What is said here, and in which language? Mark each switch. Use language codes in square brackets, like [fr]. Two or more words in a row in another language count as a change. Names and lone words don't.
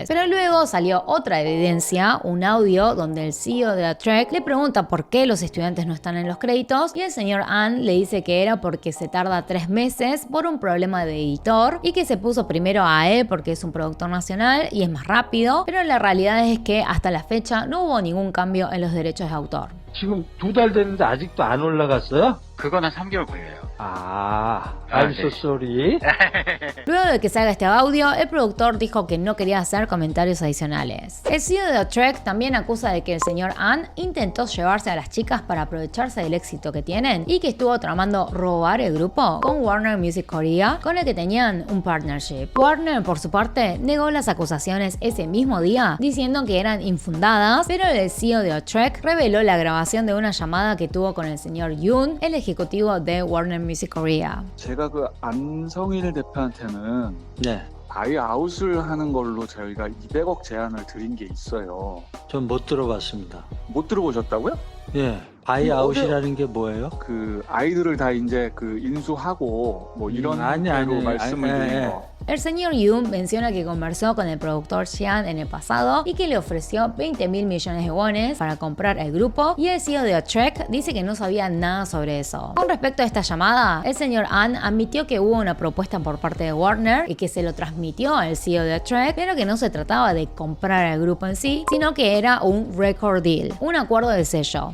[es] Pero luego salió otra evidencia, un audio donde el CEO de Utrecht le pregunta por qué los estudiantes no están en los créditos, y el señor An le dice que era porque se tarda 3 meses por un problema de editor, y que se puso primero a él porque es un productor nacional y es más rápido, pero la realidad es que hasta la fecha no hubo ningún cambio en los derechos de autor. [ko] 지금 2달 됐는데 아직도 안 올라갔어요? 그거는 3개월 걸려요. [en] I'm so sorry. [es] Luego de que salga este audio, el productor dijo que no quería hacer comentarios adicionales. El CEO de Utrecht también acusa de que el señor An intentó llevarse a las chicas para aprovecharse del éxito que tienen y que estuvo tramando robar el grupo con [en] Warner Music Korea, [es] con el que tenían un partnership. Warner, por su parte, negó las acusaciones ese mismo día, diciendo que eran infundadas, pero el CEO de Utrecht reveló la grabación de una llamada que tuvo con el señor Yoon, el ejecutivo de [en] Warner Music Korea. [ko] 제가 그 안성일 대표한테는 네, 바이아웃을 하는 걸로 저희가 200억 제안을 드린 게 있어요. 전 못 들어봤습니다. 못 들어보셨다고요? 예, 바이아웃이라는 게 뭐예요? 그 아이들을 다 이제 그 인수하고 뭐 이런 식으로 말씀을 드린 거. [es] El señor Yoon menciona que conversó con el productor Xian en el pasado y que le ofreció 20.000 millones de wones para comprar el grupo, y el CEO de Utrecht dice que no sabía nada sobre eso. Con respecto a esta llamada, el señor An admitió que hubo una propuesta por parte de Warner y que se lo transmitió al CEO de Utrecht, pero que no se trataba de comprar el grupo en sí, sino que era un [en] record deal, [es] un acuerdo de sello.